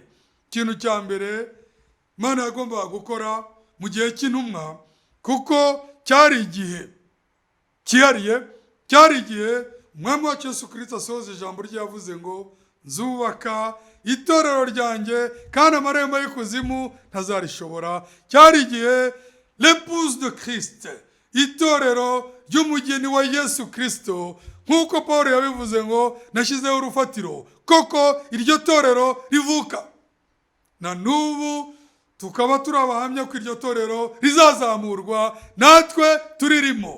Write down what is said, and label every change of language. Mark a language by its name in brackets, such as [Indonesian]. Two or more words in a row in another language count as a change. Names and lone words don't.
[Kinyarwanda] Ikintu cya mbere Imana yagombaga gukora mu gihe cy'intumwa, kuko cyari igihe cyihariye, cyari igihe Umwami wacu Yesu Kristo asohoza ijambo rye, yavuze ngo nzubaka itorero ryanjye kandi amarembo y'ikuzimu ntazarishobora. Cyari igihe [French] l'épouse de Christ, [Kinyarwanda] itorero ry'umugeni wa Yesu Kristo, nk'uko Paul yabivuze ngo nashyizeho urufatiro. Koko iryo torero rivuka, na n'ubu tukaba turi abahamya ko iryo torero rizazamurwa, natwe turirimo.